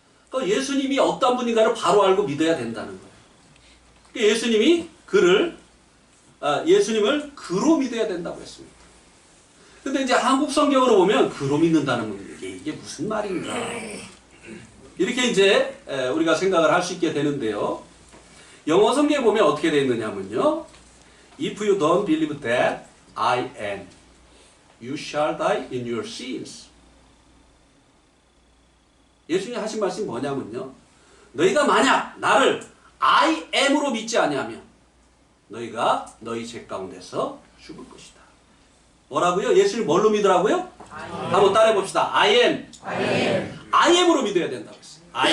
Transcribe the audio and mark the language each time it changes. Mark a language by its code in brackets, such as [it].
[ko] 그러니까 예수님이 어떤 분인가를 바로 알고 믿어야 된다는 거예요. 그러니까 예수님을 그로 믿어야 된다고 했습니다. 근데 이제 한국 성경으로 보면 그로 믿는다는 분이 이게 무슨 말인가? 이렇게 이제 우리가 생각을 할 수 있게 되는데요. 영어 성경에 보면 어떻게 되어 있느냐면요. [en] If you don't believe that I am, you shall die in your sins. [ko] 예수님이 하신 말씀이 뭐냐면요. 너희가 만약 나를 I am으로 믿지 아니하면 너희가 너희 죄 가운데서 죽을 것이다. 뭐라고요? 예수님 뭘로 믿으라고요? 한번 따라해 봅시다. I am으로 믿어야 된다고 했어요.